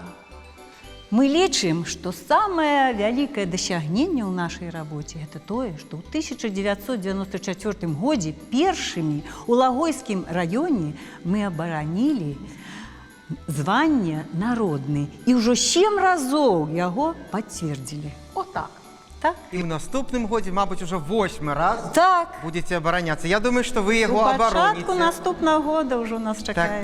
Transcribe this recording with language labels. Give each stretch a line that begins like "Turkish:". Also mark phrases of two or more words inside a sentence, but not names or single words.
Belarusian: Мы лічым, што самае вялікае дасягненне ў нашай рабоце гэта тое, што ў 1994 годзе першымі ў Лагойскім раёне мы абаранілі звання народны. І ўжо 7 разоў яго пацвердзілі.
Ukrainian: Отак.
Belarusian: Так?
Russian: И в
Belarusian: наступным году, мабуть,
Russian: уже 8 раз
Belarusian: Так.
Russian: будете обороняться. Я думаю, что вы его
Belarusian: У пачатку
Russian: обороните. наступного года
Belarusian: ўжо нас чакае.